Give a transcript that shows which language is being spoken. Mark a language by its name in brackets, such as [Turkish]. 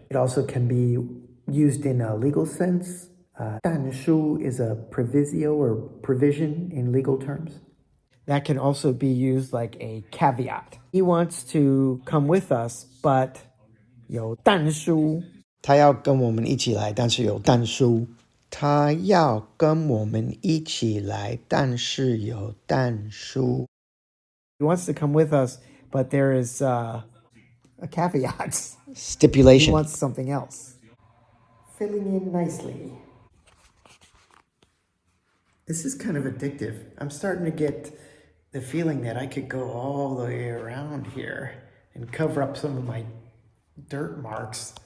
[English] It also can be used in a legal sense. 但书 is a provisio or provision in legal terms. That can also be used like a caveat. He wants to come with us, but [Chinese] 有但书。他要跟我们一起来，但是有但书。他要跟我们一起来，但是有但书。 [English] He wants to come with us, but there is a caveat. Stipulation. He wants something else. Filling in nicely. This is kind of addictive. I'm starting to get the feeling that I could go all the way around here and cover up some of my dirt marks.